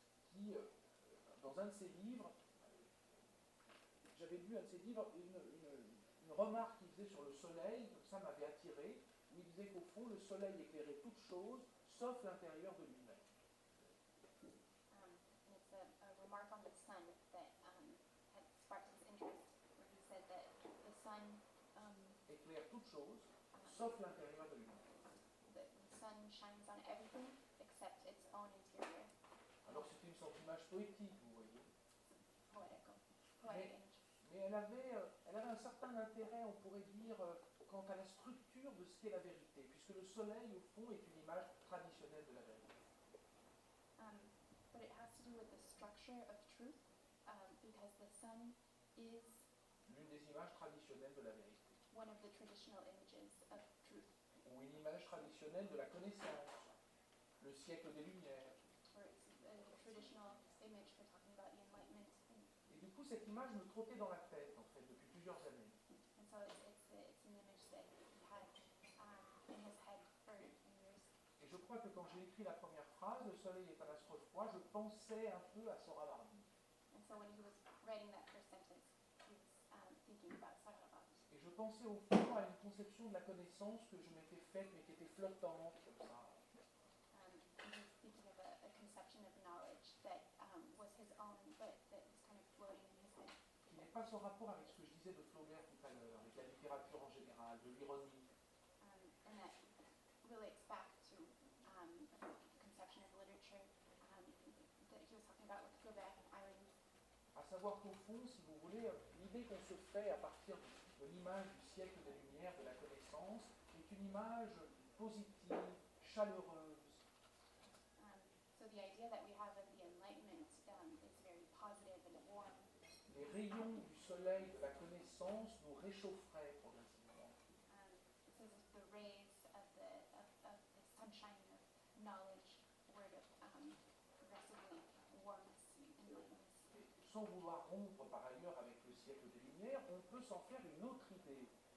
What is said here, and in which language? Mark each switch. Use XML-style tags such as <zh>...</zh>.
<fr>qui, dans un de ses livres, j'avais lu un de ses livres, une remarque qu'il faisait sur le soleil, comme ça m'avait attiré, où où il disait qu'au fond, le soleil éclairait toute chose, sauf l'intérieur de lui-même.</fr> <en>And it's a remark on the sun that had sparked his interest, where he said that the sun,</en> <fr>Éclaire toute chose, sauf l'intérieur de lui-même.</fr> <en>the sun shines on everything except its own interior.</en> <fr>Alors c'était une sorte d'image poétique, vous voyez.</fr> <en>Poetic image.</en> <fr>Mais elle avait un certain intérêt, on pourrait dire, quant à la structure de ce qu'est la vérité, puisque le soleil, au fond, est une image traditionnelle de la vérité.</fr> <en>But it has to do with the structure of truth, because the sun is</en> <fr>L'une des images traditionnelles de la vérité,</fr> <en>one of the traditional images of truth,</en> <fr>ou une image traditionnelle de la connaissance, le siècle des Lumières.</fr> <en>or it's a traditional image for talking about the Enlightenment.</en> <fr>Et du coup, cette image me trottait dans la tête, en fait, depuis plusieurs années.</fr> <en>And so it's an image that he had in his head for years.</en> <fr>Et je crois que quand j'ai écrit la première phrase, le soleil est un astre froid, je pensais un peu à Sohrawardi.</fr> <en>And so when he was writing that first sentence, he was thinking about Sarabhat.</en> <fr>Et je pensais au fond à une conception de la connaissance que je m'étais faite, mais qui était flottante, comme ça.</fr> <en>He was thinking of a conception of knowledge that was his own, but that was kind of floating in his head.</en> <fr>Qui n'est pas sans rapport avec ce que je disais de Flaubert tout à l'heure, avec la littérature en général, de l'ironie.</fr> <en>And that relates back to a conception of literature that he was talking about with Flaubert and irony.</en> <fr>À savoir qu'au fond, si vous voulez, l'idée qu'on se fait à partir de l'image du siècle des Lumières, de la connaissance, est une image positive, chaleureuse.</fr> <en>So the idea that we have of the Enlightenment is very positive and warm.</en> <fr>Les rayons du soleil de la connaissance nous réchaufferaient progressivement.</fr> <en>It says that the rays of the sunshine of knowledge were to progressively warm us and enlighten us.</en> <fr>Sans vouloir rompre par ailleurs avec le siècle des Lumières, on peut s'en faire une autre idée.</fr>